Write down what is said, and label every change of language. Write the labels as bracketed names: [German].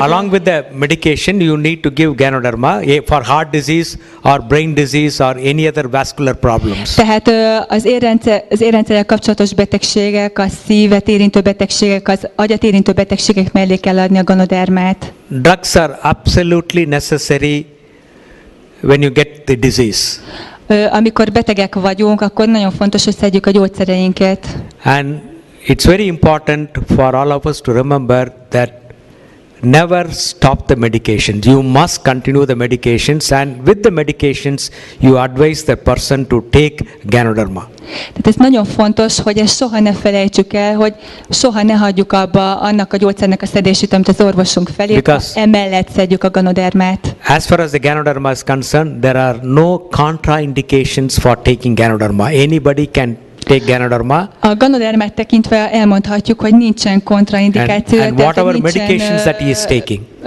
[English] Along with the medication, you need to give Ganoderma for heart disease or brain disease or any other vascular problems. [Hungarian] Tehát az érrendszerrel kapcsolatos betegségek, a szívet érintő betegségek, az agyat érintő betegségek mellé kell adni a Ganodermát. [English] Drugs are absolutely necessary when you get the disease. [Hungarian] Amikor betegek vagyunk, akkor nagyon fontos, hogy szedjük a gyógyszereinket. [English] And it's very important for all of us to remember that never stop the medications. You must continue the medications, and with the medications you advise the person to take Ganoderma. [Hungarian] Tehát ez nagyon fontos, hogy ezt soha ne felejtsük el, hogy soha ne hagyjuk abba annak a gyógyszernek a szedését, amit az orvosunk felé, emellett szedjük a Ganodermát. [English] As far as the Ganoderma is concerned, there are no contraindications for taking Ganoderma. Anybody can take Ganoderma. [Hungarian] A Ganodermát tekintve elmondhatjuk, hogy nincsen kontraindikáció. [English] And whatever medications that he is taking.